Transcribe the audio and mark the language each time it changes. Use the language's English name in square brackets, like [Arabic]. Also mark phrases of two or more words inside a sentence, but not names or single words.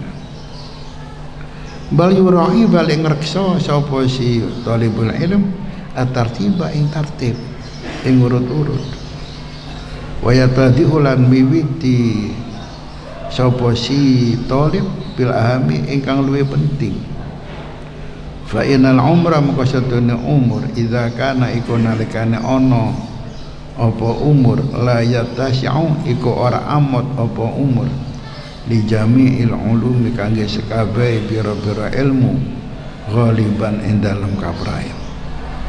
[Arabic] Bal yurahi [Javanese] balik ngreksa sapa si [Arabic] talibul ilm at-tartiba [Javanese] ing tartib ing urut-urut wa yatadi ulan miwiti sapa si talib [Arabic] bil ahami [Javanese] ingkang luwih penting. [Arabic] Fa inal umra [Javanese] maka satune umur [Arabic] idza kana [Javanese] iku nalikane ana apa umur [Arabic] la yatasi'u [Javanese] iku ora amot apa umur [Arabic] li jami'il ulumi [Javanese] kangge sekabeh pira-pira ilmu ghaliban ing dalem kaprayan.